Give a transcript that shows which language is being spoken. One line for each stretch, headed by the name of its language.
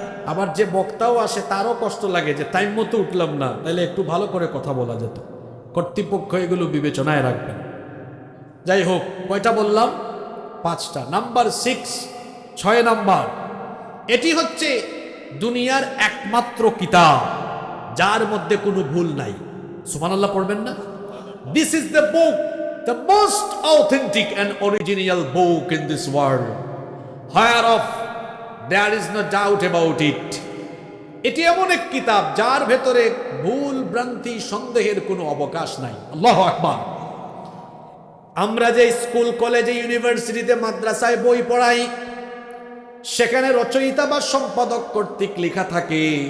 Bangla: আবার যে বক্তাও আসে তারও কষ্ট লাগে যে টাইম মতো উঠলাম না, তাহলে একটু ভালো করে কথা বলা যেত। কর্তৃপক্ষ এগুলো বিবেচনায় রাখবেন। যাই হোক, কয়টা বললাম? 5টা। নাম্বার 6, 6 নাম্বার, এটি হচ্ছে দুনিয়ার একমাত্র কিতাব যার মধ্যে কোনো ভুল নাই। সুবহানাল্লাহ পড়বেন না?
English: This is the book, the most authentic and original book in this world, whereof there is no doubt about it.
Bangla: এটি এমন এক কিতাব যার ভেতরে ভুল, ভ্রান্তি, সন্দেহের কোনো অবকাশ নাই। আল্লাহু আকবার। আমরা যে স্কুল, কলেজে, ইউনিভার্সিটিতে, মাদ্রাসায় বই পড়াই, সেখানে রচয়িতা বা সম্পাদক কর্তৃক লেখা থাকে।